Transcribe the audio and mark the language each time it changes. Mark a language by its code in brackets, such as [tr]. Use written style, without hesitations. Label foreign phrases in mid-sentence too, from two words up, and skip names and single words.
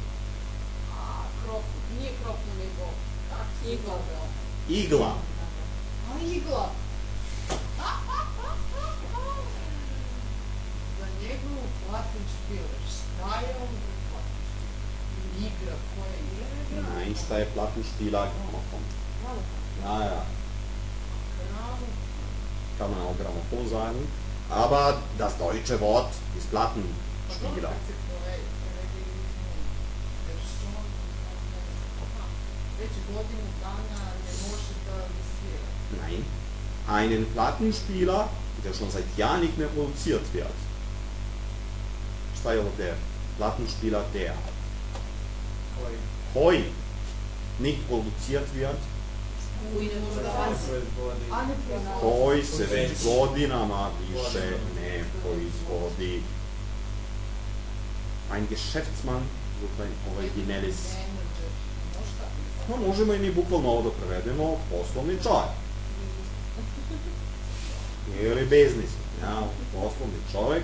[sr] Nije krofno, nego igla. Igla. Igla. Za njegovu Plattenspieler. Šta je on igra? Koja igra? Nein, šta je Plattenspieler? Grammophon. Ja. [de] Kann man auch Grammophon sagen. Aber das deutsche Wort ist Plattenspieler. Nein, einen Plattenspieler, der schon seit Jahren nicht mehr produziert wird. [sr] Šta je ovo der? [de] Plattenspieler der. Heu. Nicht produziert wird. [sr] Koji se već godinama više ne proizvodi. [de] Ein Geschäftsmann originelis. [sr] Menadžer, možda pisati. Pa možemo i mi bukvalno ovo da prevedemo poslovni čovjek. Ili biznismen, ja, poslovni čovjek.